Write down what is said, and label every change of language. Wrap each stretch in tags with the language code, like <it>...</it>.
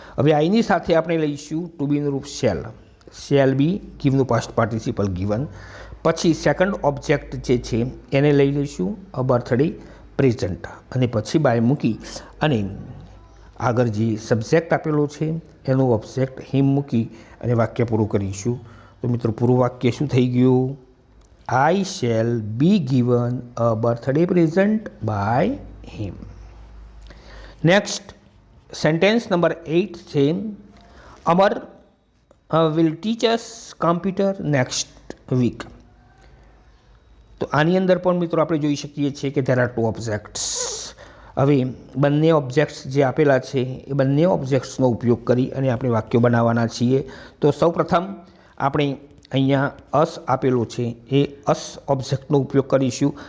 <gu>હવે આઈની સાથે આપણે લઈશું ટુ બીનું રૂપ shell. Shall be ગીવનું past participle given. પછી સેકન્ડ ઓબ્જેક્ટ જે છે એને લઈ લઈશું</gu> <en>a birthday present,</en> <gu>અને પછી બાય મૂકી અને આગળ જે સબ્જેક્ટ આપેલો છે એનું ઓબ્જેક્ટ હિમ મૂકી અને વાક્ય પૂરું કરીશું. તો મિત્રો પૂરું વાક્ય શું થઈ ગયું?</gu> <en>I shall be given a birthday present by him. Next, sentence number 8 છે Amar will teach us computer next week.</en> <gu>તો આની અંદર પણ મિત્રો આપણે જોઈ શકીએ છીએ કે</gu> <en>there are 2 objects.</en> <gu>હવે બંને ઓબ્જેક્ટ્સ જે આપેલા છે એ બંને ઓબ્જેક્ટ્સનો ઉપયોગ કરી અને આપણે વાક્યો બનાવવાના છીએ. તો સૌપ્રથમ આપણે અહીંયા અસ આપેલો છે એ અસ ઓબ્જેક્ટનો ઉપયોગ કરીશું.</gu>